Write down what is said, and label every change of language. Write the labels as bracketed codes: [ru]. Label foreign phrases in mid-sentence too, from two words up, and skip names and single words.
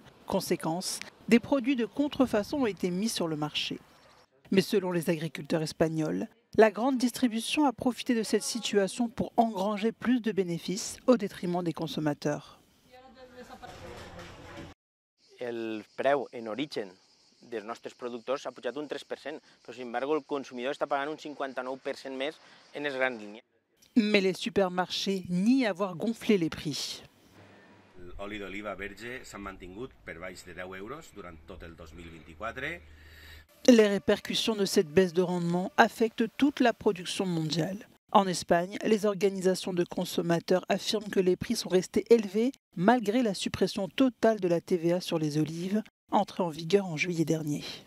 [fr] Conséquence, des produits de contrefaçon ont été mis sur le marché. Mais selon les agriculteurs espagnols, la grande distribution a profité de cette situation pour engranger plus de bénéfices au détriment des consommateurs. [ca] el preu en origen dels nostres productors ha pujat un 3%, però [es] sin embargo [ca] el consumidor està pagant un 59% més en les grans línies. [fr] Mais les supermarchés nient avoir gonflé les prix. [ca] L'oli d'oliva verge s'ha mantingut per baix de 10 euros durant tot el 2024. [fr] Les répercussions de cette baisse de rendement affectent toute la production mondiale. En Espagne, les organisations de consommateurs affirment que les prix sont restés élevés malgré la suppression totale de la TVA sur les olives, entrée en vigueur en juillet dernier.